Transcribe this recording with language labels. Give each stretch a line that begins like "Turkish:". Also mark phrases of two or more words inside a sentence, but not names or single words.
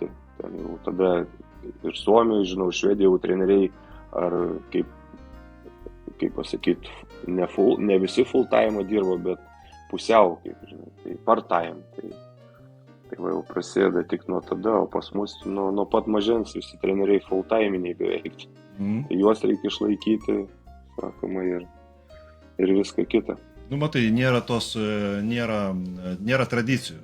Lithuanian: Ten jau tada ir Suomijoje, žinau, Švedijoje jau treneriai, ar kaip pasakyti, ne visi
English: full time
Lithuanian: dirba, bet pusiau, kaip žinai, tai
English: part time.
Lithuanian: Tai va jau prasideda tik nuo tada, o pas mus nuo pat mažens visi treneriai
English: full time'iniai
Lithuanian: beveik. Tai juos reikia išlaikyti, sakoma, ir viską kitą. Matai, nėra tradicijų.